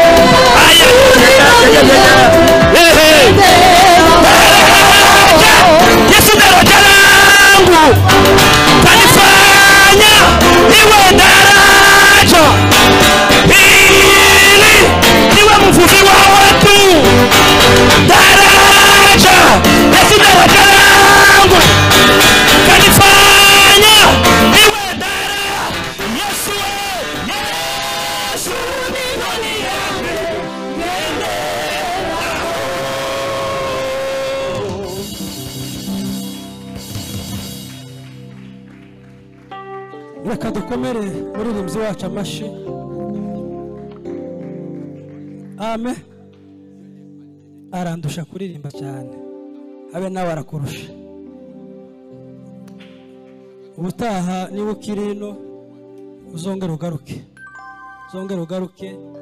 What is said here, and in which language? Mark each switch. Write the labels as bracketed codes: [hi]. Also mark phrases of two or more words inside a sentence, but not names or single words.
[sw] Yesu daraja langu, kanifanya niwe daraja, ili niwe mvuvi wa watu. Daraja, Yesu daraja langu, kanifanya niwe daraja. Yesu, Yesu ni ndani yangu, [rw] reka dukomere muririmbyi wacu amashi. Amen. Arandusha kuririmba cyane, abe nawe arakurusha. Ubutaha niba ukiri ino uzongera ugaruke, uzongera ugaruke.